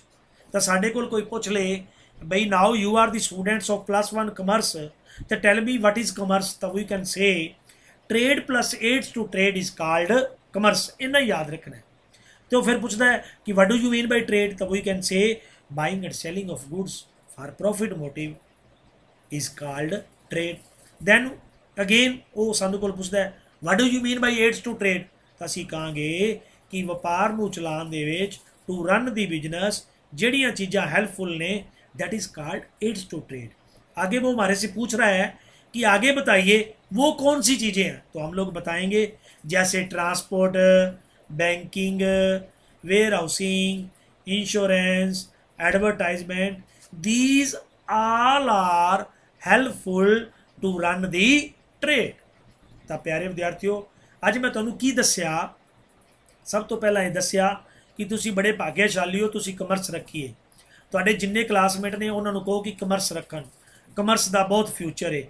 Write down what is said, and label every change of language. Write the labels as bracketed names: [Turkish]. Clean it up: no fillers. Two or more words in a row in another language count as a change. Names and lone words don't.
[Punjabi] ਤਾਂ ਸਾਡੇ ਕੋਲ ਕੋਈ ਪੁੱਛ ਲੇ ਬਈ [English] now you are the students of +1 commerce, ਤੇ tell me what is commerce, ਤਾਂ we can say trade plus aids to trade is called commerce। [Punjabi] ਇੰਨਾ ਹੀ ਯਾਦ ਰੱਖਣਾ। ਤੇ ਉਹ ਫਿਰ ਪੁੱਛਦਾ ਹੈ ਕਿ [English] what do you mean by trade, ਤਾਂ we can say buying and selling of goods for profit motive is called trade। then again [Punjabi] ਉਹ ਸਾਨੂੰ ਕੋਲ ਪੁੱਛਦਾ ਹੈ [English] what do you mean by aids to trade, [Punjabi] ਤਾਂ ਅਸੀਂ ਕਹਾਂਗੇ ਕਿ ਵਪਾਰ ਨੂੰ ਚਲਾਉਣ ਦੇ ਵਿੱਚ [English] to run the business [Punjabi] ਜਿਹੜੀਆਂ ਚੀਜ਼ਾਂ ਹੈਲਪਫੁਲ ਨੇ [English] that is called aids to trade। [Hindi] आगे वो हमारे से पूछ रहा है कि आगे बताइए वो कौन सी चीज़ें हैं, तो हम लोग बताएंगे जैसे ट्रांसपोर्ट, बैंकिंग, वेयर हाउसिंग, इंश्योरेंस, एडवर्टाइजमेंट, [English] these all are helpful to run the trade. [Punjabi] ਤਾਂ ਪਿਆਰੇ ਵਿਦਿਆਰਥੀਓ, ਅੱਜ ਮੈਂ ਤੁਹਾਨੂੰ ਕੀ ਦੱਸਿਆ? ਸਭ ਤੋਂ ਪਹਿਲਾਂ ਇਹ ਦੱਸਿਆ ਕਿ ਤੁਸੀਂ ਬੜੇ ਭਾਗਿਆਸ਼ਾਲੀ ਹੋ, ਤੁਸੀਂ ਕਮਰਸ ਰੱਖੀਏ। ਤੁਹਾਡੇ ਜਿੰਨੇ ਕਲਾਸਮੇਟ ਨੇ ਉਹਨਾਂ ਨੂੰ ਕਹੋ ਕਿ ਕਮਰਸ ਰੱਖਣ। ਕਮਰਸ ਦਾ ਬਹੁਤ ਫਿਊਚਰ ਹੈ।